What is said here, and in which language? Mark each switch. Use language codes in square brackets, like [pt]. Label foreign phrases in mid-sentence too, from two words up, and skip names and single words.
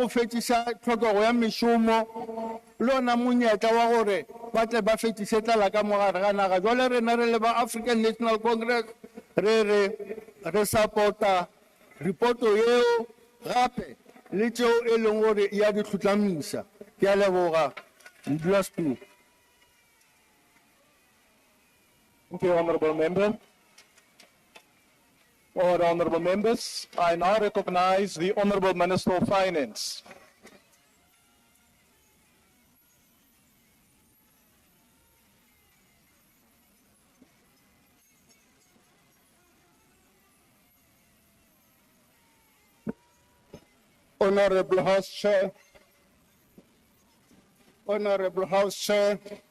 [nso] go fetiša tlhokego ya mešomo le ona monyetla wa gore ba tle ba fetiše tlala ka mogare ga naga jwale rena re le ba African National Congress re support-a reporto yeo gape le tšeo e leng gore ya di tlhotlhamisa ke a leboga modulasetulo [en] Thank you, Honourable Member. All Honourable Members, I now recognize the Honourable Minister of Finance. Honorable House Chair, Honorable House Chair,